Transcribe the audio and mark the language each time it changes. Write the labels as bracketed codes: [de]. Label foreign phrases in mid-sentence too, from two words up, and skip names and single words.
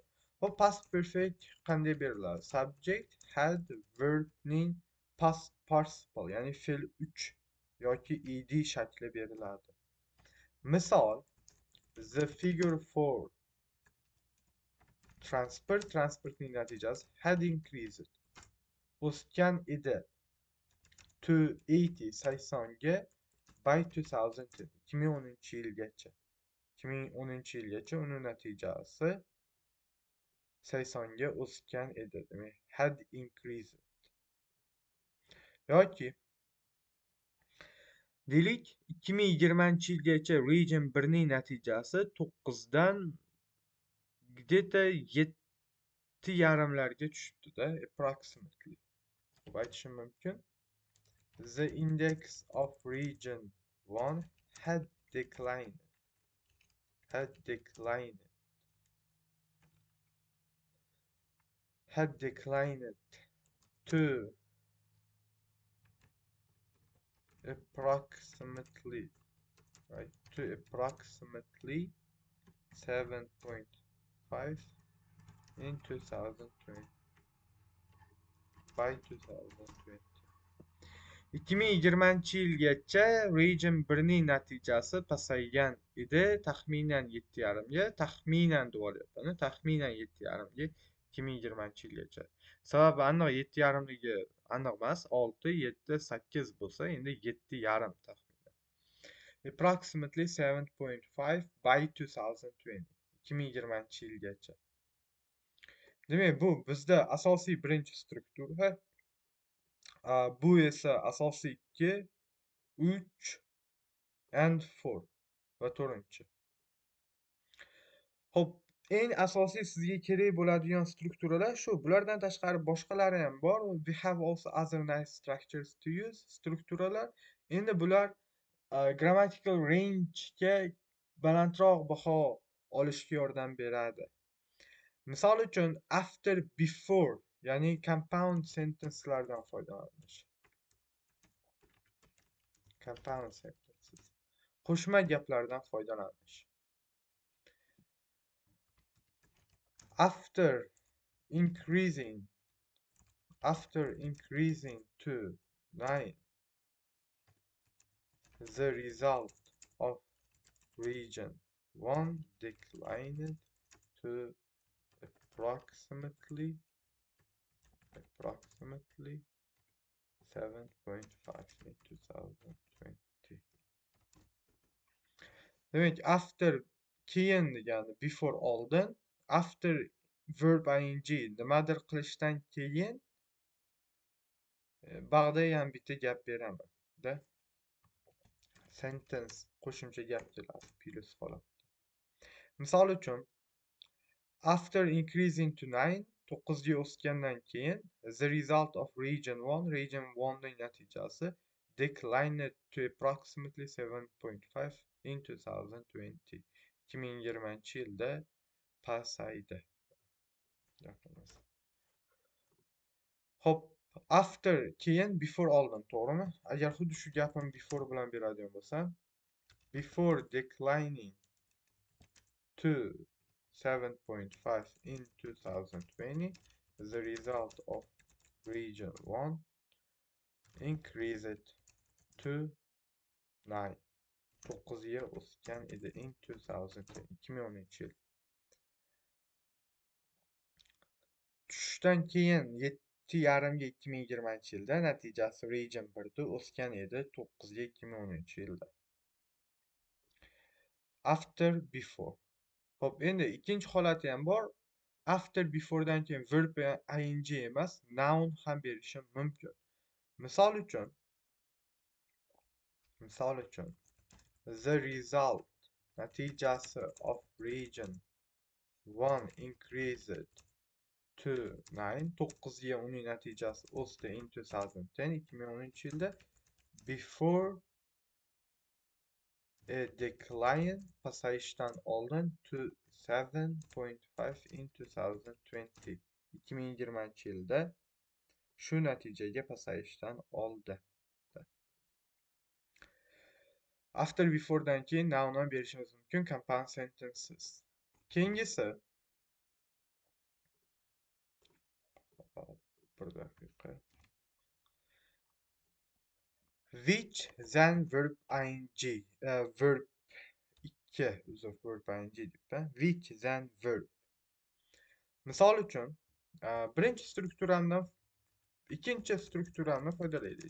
[uz] Xo'p, [en] past perfect [uz] qanday beriladi? [en] Subject, had, [uz] verbning [en] past participle, [uz] ya'ni fe'l 3 yoki ed shakli beriladi. Misol, [en] the figure for [uz] transportning natijasi [en] had increased, [uz] o'sgan edi, [en] to 80, 80 ga, by 2010, [uz] 2010-yilgacha. 2010-yilgacha uni natijasi 80 ga o'sgan edi. Demak, [en] had increased. [uz] Yoki deylik, 2020-yilgacha region 1ning natijasi 9 dan где-то 7,5larga tushibdi-da, approximately. Deb aytishim mumkin. [en] The index of region 1 had declined. Had declined to approximately, right, to approximately 7.5 in 2020, by 2020. [uz] 2020-yilgacha region 1ning natijasi pasaygan edi, taxminan 7,5 ga, taxminan deb olyapman, taxminan 7,5 ga 2020-yilgacha. Sababi aniq 7,5ligi aniq emas, 6, 7, 8 bo'lsa, endi 7,5 taxminan. [en] Approximately 7.5 by 2020, [uz] 2020-yilgacha. Demak, bu bizda asosiy birinchi struktura. Bu esa asosiy 2, 3 and 4 va 4-chi. Xo'p, eng asosiy sizga kerak bo'ladigan strukturalar shu. Bulardan tashqari boshqalari ham bor. [en] We have also other nice structures to use. [uz] Strukturalar. Endi bular [en] grammatical range'ga [uz] balandroq baho olishga yordam beradi. Misol uchun, [en] after, before, [uz] ya'ni [en] compound sentencelardan [uz] foydalanish. [en] Compound sentences. [uz] Qo'shma gaplardan foydalanish. [en] After increasing After increasing to 9, the result of region 1 declined to approximately 7.5 in 2020. [uz] Demek after keyin degani before oldin, [en] after verb ing [uz] nimadir qilishdan keyin bag'da ham bitta gap beraman da sentence qo'shimcha gap keladi plus holatda. Misol uchun [en] after increasing to 9 [uz] 9 ga o'sgandan keyin [en] the result of region 1 [uz] ning natijasi [en] declined to approximately 7.5 in 2020. [uz] 2020-yilda pasaydi. Hop, after keyin before oldin, to'g'rimi? Agar xuddi shu gapim before bilan beradigan bo'lsam, [en] before declining to 7.5 in 2020, the result of region 1 increased to 9. [uz] 9 ga o'sgan edi in 2010-yil. Tushishdan keyin 7,5 ga 2020-yilda natijasi region 1da o'sgan edi 9 ga 2010-yilda. [en] After before. [uz] Hop, endi ikkinchi holati ham bor. After beforedan keyin [en] verb ing [uz] emas, noun ham berishim mumkin. Misol uchun [en] the result natijasi of region 1 increased to 9. [uz] 9 ga uning natijasi o'sdi in 2010. 2010-yilda. [en] Before a decline [uz] pasayishdan oldin [en] to 7.5 in 2020. [uz] 2020-yilda shu natijaga pasayishdan oldin. After beforedan keyin noun ham berishimiz mumkin [en] compound sentences. [uz] Keyingisi bir daqiqa. [en] Which then verb ing verb 2 verb ing debda. Which then verb. [uz] Misol uchun birinchi strukturamdan ikkinchi strukturamni foydalaylik.